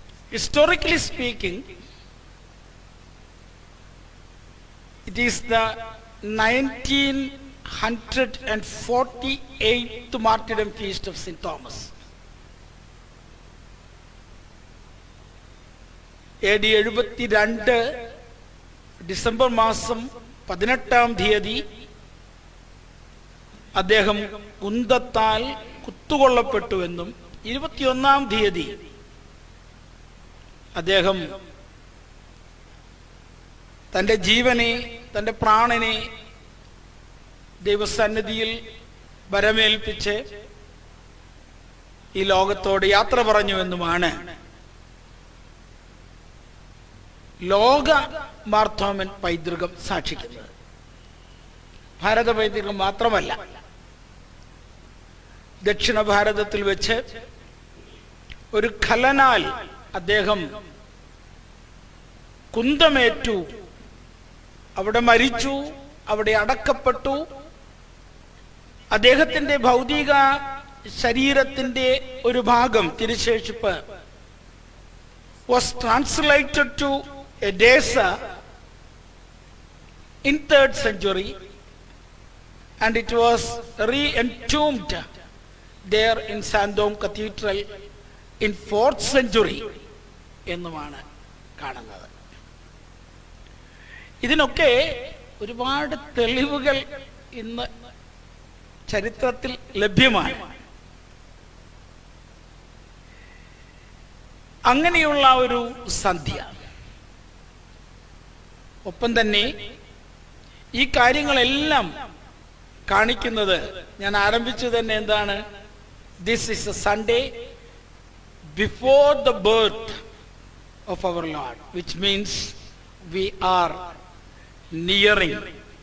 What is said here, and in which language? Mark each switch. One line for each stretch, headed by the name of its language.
English: Historically speaking, it is the 1948th martyrdom feast of Saint Thomas.
Malayalam: AD 72 December മാസം 18-ാം തീയതി അദ്ദേഹം കുന്തത്താൽ കുത്തുകൊള്ളപ്പെട്ടുവെന്നും 21-ാം തീയതി അദ്ദേഹം തൻ്റെ ജീവനെ, തൻ്റെ പ്രാണനെ ദൈവസന്നിധിയിൽ വരമേൽപ്പിച്ച് ഈ ലോകത്തോട് യാത്ര പറഞ്ഞുവെന്നുമാണ് ലോക മാർത്തോമൻ പൈതൃകം സാക്ഷിക്കുന്നത്. ഭാരത പൈതൃകം മാത്രമല്ല, ദക്ഷിണ ഭാരതത്തിൽ വെച്ച് ഒരു ഖലനാൽ അദ്ദേഹം കുന്തമേറ്റു, അവിടെ മരിച്ചു, അവിടെ അടക്കപ്പെട്ടു. അദ്ദേഹത്തിന്റെ ഭൗതിക ശരീരത്തിന്റെ ഒരു ഭാഗം, തിരുശേഷിപ്പ്,
English: was translated to Edessa in 3rd century, and it was re-entombed there in Sandom Cathedral in 4th century
Malayalam: എന്നുമാണ് കാണുന്നത്. ഇതിനൊക്കെ ഒരുപാട് തെളിവുകൾ ഇന്ന് ചരിത്രത്തിൽ ലഭ്യമാണ്. അങ്ങനെയുള്ള ഒരു സന്ധ്യ, ഒപ്പം തന്നെ ഈ കാര്യങ്ങളെല്ലാം കാണിക്കുന്നത്, ഞാൻ ആരംഭിച്ചു തന്നെ എന്താണ്,
English: this is a Sunday before the birth of our Lord, which means we are nearing